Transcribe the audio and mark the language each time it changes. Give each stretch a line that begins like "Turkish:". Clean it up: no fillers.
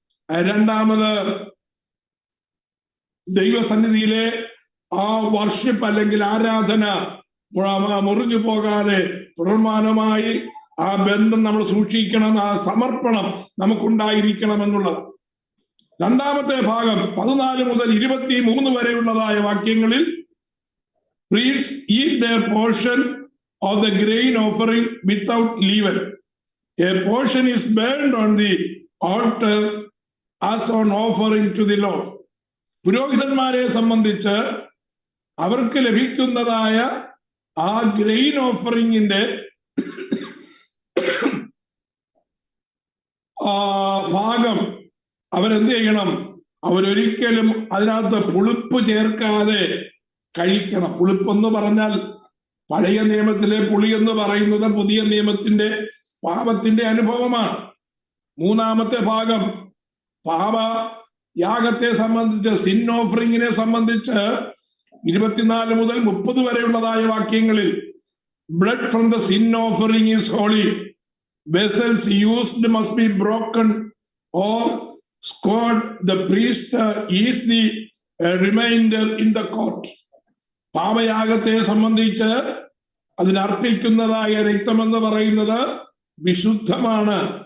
Malayalam: രണ്ടാമത്, ദൈവസന്നിധിയിലെ ആ വർഷിപ്പ് അല്ലെങ്കിൽ ആരാധന മുറിഞ്ഞു പോകാതെ തുടർമാനമായി ആ ബന്ധം നമ്മൾ സൂക്ഷിക്കണം. ആ സമർപ്പണം നമുക്കുണ്ടായിരിക്കണം എന്നുള്ളത്. രണ്ടാമത്തെ ഭാഗം 14 മുതൽ 23 വരെയുള്ളതായ വാക്യങ്ങളിൽ
English: priests eat their portion of the grain offering without leaven. A portion is burned on the altar as an offering to the Lord.
Malayalam: പുരോഹിതന്മാരെ സംബന്ധിച്ച് അവർക്ക് ലഭിക്കുന്നതായ ആ ഗ്രെയിൻ ഓഫറിങ്ങിന്റെ ഭാഗം അവരെന്ത് ചെയ്യണം? അവരൊരിക്കലും അതിനകത്ത് പുളിപ്പ് ചേർക്കാതെ കഴിക്കണം. പുളിപ്പെന്ന് പറഞ്ഞാൽ പഴയ നിയമത്തിലെ പുളി എന്ന് പറയുന്നത് പുതിയ നിയമത്തിന്റെ പാപത്തിന്റെ അനുഭവമാണ്. മൂന്നാമത്തെ ഭാഗം പാപ യാഗത്തെ സംബന്ധിച്ച്, സിൻ ഓഫറിങ്ങിനെ സംബന്ധിച്ച് 24 മുതൽ 30 വരെയുള്ളതായ വാക്യങ്ങളിൽ
English: Blood from the sin offering is holy. Vessels used must be broken or scored. The priest eats the remainder in the court.
Malayalam: പാപയാഗത്തെ സംബന്ധിച്ച് അതിനർപ്പിക്കുന്നതായ രക്തമെന്ന് പറയുന്നത് വിശുദ്ധമാണ്.